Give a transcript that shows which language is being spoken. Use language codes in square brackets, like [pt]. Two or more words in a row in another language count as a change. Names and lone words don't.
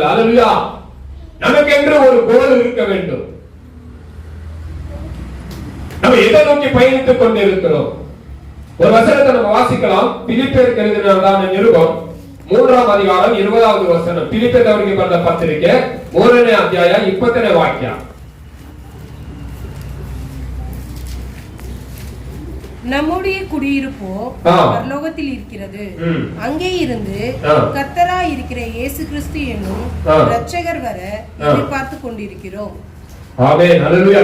[ta] ஹல்லேலூயா. நமக்கென்று ஒரு கோல் இருக்க வேண்டும். நம்ம எதை நோக்கி பயணித்துக் கொண்டிருக்கிறோம்? ஒரு வசனத்தை நம்ம வாசிக்கலாம். பிலிப்பியருக்கு எழுதின நிருபம் 3ஆம் அதிகாரம் 20வது வசனம். பிலிப்பியருக்கு பண்ற பத்திரிக்கை [kn] 3ನೇ ಅಧ್ಯಾಯ 20ನೇ ವಾಕ್ಯ. [ta] நம்முடைய குடியிருப்போ பரலோகத்தில் இருக்கிறது. அங்கே இருந்து கர்த்தராய் இருக்கிற இயேசு கிறிஸ்து என்னும் இரட்சகர் வர எதிர்பார்த்து கொண்டிருக்கிறோம். ஆமென். ஹல்லேலூயா.